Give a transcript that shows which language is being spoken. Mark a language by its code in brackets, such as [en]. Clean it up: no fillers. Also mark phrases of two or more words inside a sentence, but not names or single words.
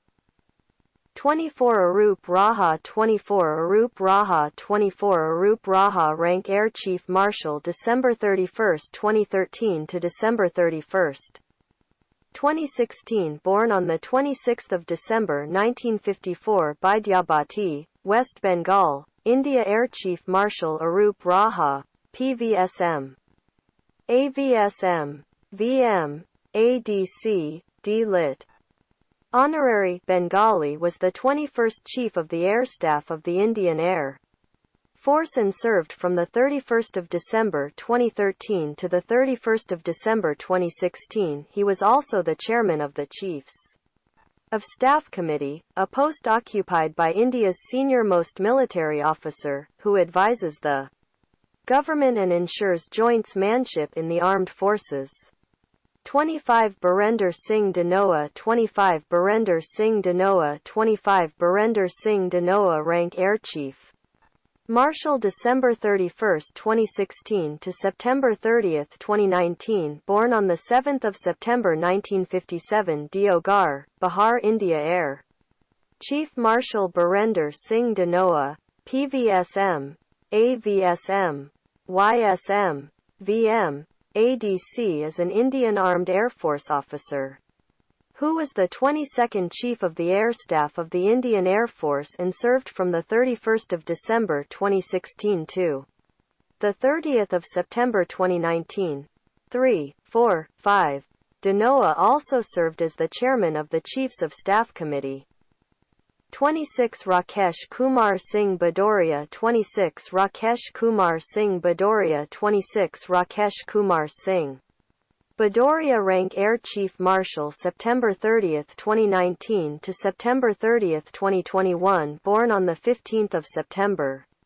[en] 24 Arup Raha 24 Arup Raha 24 Arup Raha Rank Air Chief Marshal December 31, 2013 to December 31, 2016 Born on 26 December 1954 Baidyabati, West Bengal, India Air Chief Marshal Arup Raha, PVSM, AVSM, VM, ADC, D.Lit. Honorary Bengali was the 21st Chief of the Air Staff of the Indian Air Force and served from 31 December 2013 to 31 December 2016. He was also the chairman of the Chiefs of Staff Committee, a post occupied by India's senior-most military officer, who advises the government and ensures joints-manship in the armed forces. 25 Birender Singh Dhanoa 25 Birender Singh Dhanoa 25 Birender Singh Dhanoa Rank Air Chief Marshal December 31, 2016 to September 30, 2019 Born on 7 September 1957 Deoghar, Bihar India Air Chief Marshal Birender Singh Dhanoa, PVSM, AVSM, YSM, VM, ADC is an Indian Armed Air Force officer who was the 22nd Chief of the Air Staff of the Indian Air Force and served from 31 December 2016 to 30 September 2019. 3, 4, 5. Dhanoa also served as the chairman of the Chiefs of Staff Committee. 26 Rakesh Kumar Singh Bhadoria 26 Rakesh Kumar Singh Bhadoria 26 Rakesh Kumar Singh Bhadoria Rank Air Chief Marshal September 30, 2019 to September 30, 2021 Born on 15 September